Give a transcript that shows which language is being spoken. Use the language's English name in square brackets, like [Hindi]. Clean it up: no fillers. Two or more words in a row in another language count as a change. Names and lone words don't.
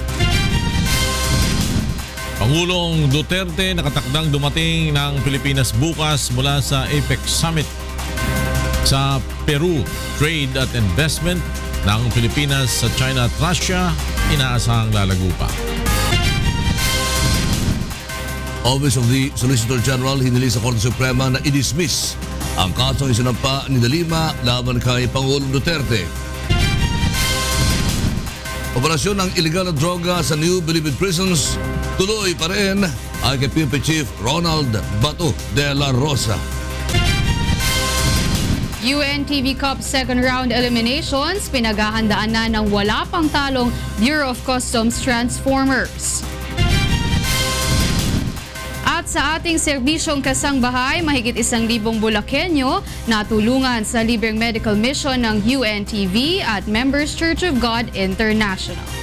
[Filipino] Pangulong Duterte nakatakdang dumating ng Pilipinas bukas mula sa APEC Summit sa Peru. Trade at investment ng Pilipinas sa China at Russia inaasahang lalago pa. Office of the Solicitor General hinili sa Korte Suprema na i-dismiss ang kasong isinampa ni De Lima laban kay Pangulong Duterte. Operasyon ng illegal na droga sa New Bilibid Prisons tuloy pa rin ay kay PNP Chief Ronald Bato de la Rosa. UNTV Cup [English] second round eliminations, [Filipino] pinaghahandaan na ng wala pang talong Bureau of Customs Transformers. At sa ating serbisyong kasangbahay, mahigit 1,000 Bulakenyo natulungan sa libreng [English] medical mission [Filipino] ng UNTV at Members Church of God International.